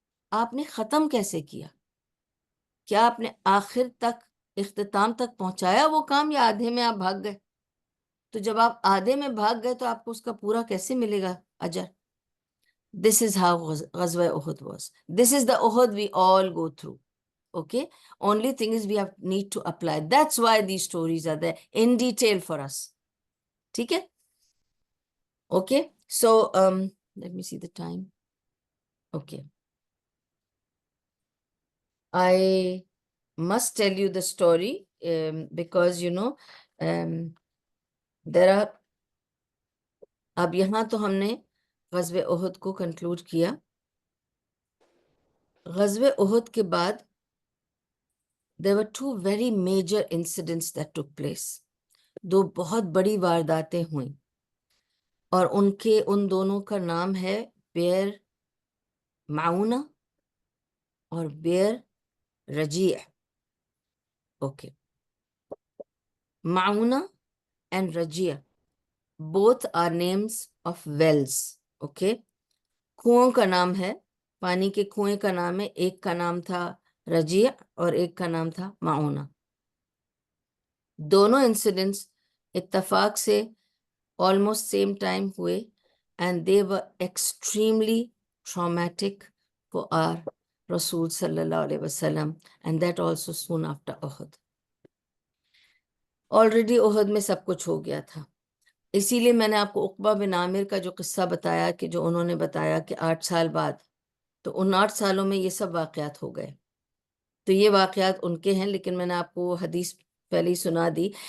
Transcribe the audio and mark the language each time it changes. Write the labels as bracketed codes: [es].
[ur] آپ نے ختم کیسے کیا؟ کیا آپ نے آخر تک, اختتام تک پہنچایا وہ کام, یا آدھے میں آپ بھاگ گئے؟ تو جب آپ آدھے میں بھاگ گئے تو آپ کو اس کا پورا کیسے ملے گا اجر؟ [en] This is how [ur] غزوہ احد was. [en] This is the Uhud we all go through. Okay? Only thing is we need to apply. That's why these stories are there in detail for us. [ur] ٹھیک ہے. [en] Okay, so let me see the time. Okay, I must tell you the story because there are, [ur] اب یہاں تو ہم نے غزوہ احد کو conclude کیا. غزوہ احد کے بعد [en] there were two very major incidents that took place. [ur] دو بہت بڑی وارداتیں ہوئیں اور ان دونوں کا نام ہے بیر معونہ اور بیر رجیع. [en] Okay, معونہ and رجیع both are names of wells. [ur] Okay, کنووں کا نام ہے, پانی کے کنویں کا نام ہے. ایک کا نام تھا رجیع اور ایک کا نام تھا معونہ. دونوں انسیڈنٹس اتفاق سے [en] almost same time [ur] ہوئے [en] and they were extremely traumatic for our Rasul sallallahu alaihi wasallam, and that also soon after Uhud. already [ur] Uhud میں سب کچھ ہو گیا تھا, اسی لیے میں نے آپ کو عقبہ بن عامر کا جو قصہ بتایا کہ جو انہوں نے بتایا کہ 8 سال بعد, تو ان 8 سالوں میں یہ سب واقعات ہو گئے. تو یہ واقعات ان کے ہیں, لیکن میں نے آپ کو حدیث پہلے ہی سنا دی.